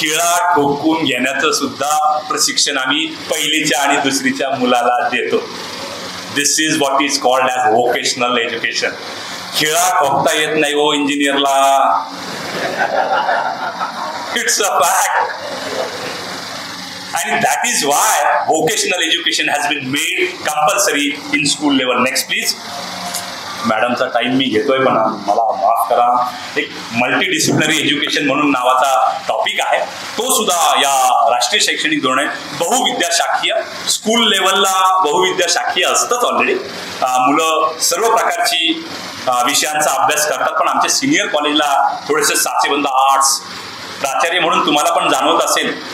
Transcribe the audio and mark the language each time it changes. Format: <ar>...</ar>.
<mr>खिळा ठोकून घेण्याचं सुद्धा प्रशिक्षण आम्ही 1लीच्या आणि 2रीच्या मुलाला देतो.</mr> <en>This is what is called as vocational education.</en> <mr>खिळा ठोकता येत नाही हो इंजिनियरला,</mr> <en>It's a fact. And that is why vocational education has been made compulsory in school level. Next please.</en> <mr>मॅडमचा time मी घेतोय पण मला माफ करा. एक मल्टीडिसिप्लिनरी एज्युकेशन म्हणून नावाचा टॉपिक आहे, तो सुद्धा या राष्ट्रीय शैक्षणिक धोरणे बहुविद्याशाखीय, स्कूल लेवलला बहुविद्याशाखीय असतंच ऑलरेडी. मुलं सर्व प्रकारची विषयांचा अभ्यास करतात, पण आमच्या सिनियर कॉलेजला थोडेसे साचेबंद आर्ट्स प्राचार्य म्हणून तुम्हाला पण जाणवत असेल.</mr>